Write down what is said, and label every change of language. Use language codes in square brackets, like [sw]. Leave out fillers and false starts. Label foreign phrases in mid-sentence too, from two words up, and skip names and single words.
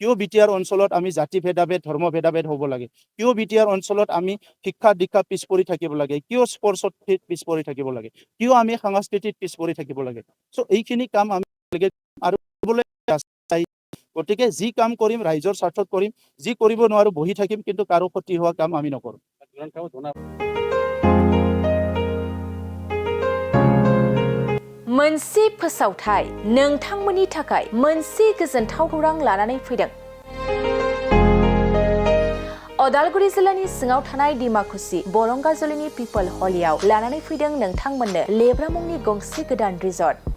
[as] কিয় বিটিআৰ অঞ্চলত আমি জাতি ভেদাভেদ ধৰ্ম ভেদাভেদ হ'ব লাগে, কিয় বিটিআৰ অঞ্চলত আমি শিক্ষা দীক্ষা পিছ পৰি থাকিব লাগে, কিয় স্পৰ্টছত পিছ পৰি থাকিব লাগে, কিয় আমি সাংস্কৃতিক পিছ পৰি থাকিব লাগে। চ' এইখিনি কাম আমি আৰু গতিকে যি কাম কৰিম ৰাইজৰ স্বাৰ্থত কৰিম, যি কৰিব নোৱাৰো বহি থাকিম, কিন্তু কাৰো ক্ষতি হোৱা কাম আমি নকৰোঁ। [brx] मोनसे फोसावथाय नोंथांमोननि थाखाय मोनसे गोजोनथाव खौरां लानानै फैदों। अदालगुरि जिल्लानि सिङाव थानाय डिमाकुसि बरंगाजुलिनि पिपल हलियाव लानानै फैदों नोंथांमोननो लेब्रा मुंनि गंसे गोदान रिजर्ट।